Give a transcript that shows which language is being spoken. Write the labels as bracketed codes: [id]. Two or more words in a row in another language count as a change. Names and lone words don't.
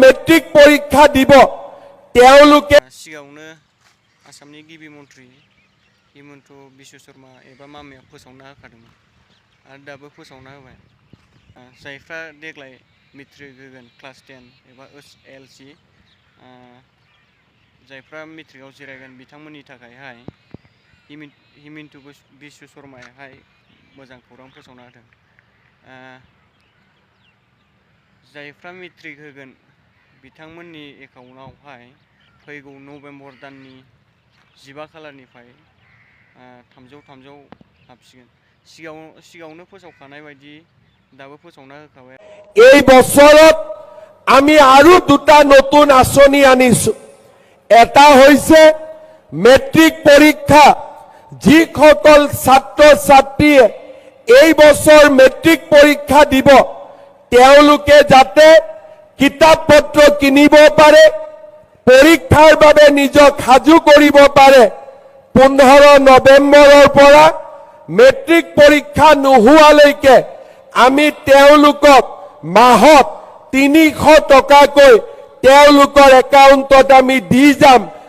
[as] মেট্ৰিক পৰীক্ষা দিব তেওঁলোকে [brx] सिगाङावनो आसामनि गिबि मन्थ्रि हिमन्त बिश्व शर्मा एबा मामाया फोसावना होखादोंमोन आरो दाबो फोसावना होबाय जायफ्रा देग्लाय मेट्रिक होगोन क्लास 10 एबा SLC जायफ्रा मेट्रिकआव जिरायगोन बिथांमोननि थाखायहाय हिमन्त बिश्व शर्मायाहाय मोजां खौरां फोसावना होदों जायफ्रा मेट्रिक होगोन बिथांमोननि एकाउन्टआवहाय फैगौ नभेम्बर दाननि 15 खालारनिफ्राय 300 हाबसिगोन सिगाङावनो फोसावखानाय बायदि दाबो फोसावना होखाबाय [as] এই বছৰত আমি আৰু দুটা নতুন আঁচনি আনিছো এটা হৈছে মেট্ৰিক পৰীক্ষা যিসকল ছাত্ৰ ছাত্ৰীয়ে এই বছৰ মেট্ৰিক পৰীক্ষা দিব তেওঁলোকে যাতে কিতাপ পত্ৰ কিনিব পাৰে পৰীক্ষাৰ বাবে নিজক সাজু কৰিব পাৰে 15 নৱেম্বৰৰ পৰা মেট্ৰিক পৰীক্ষা নোহোৱালৈকে আমি তেওঁলোকক মাহত 300 টকাকৈ তেওঁলোকৰ একাউণ্টত আমি দি যাম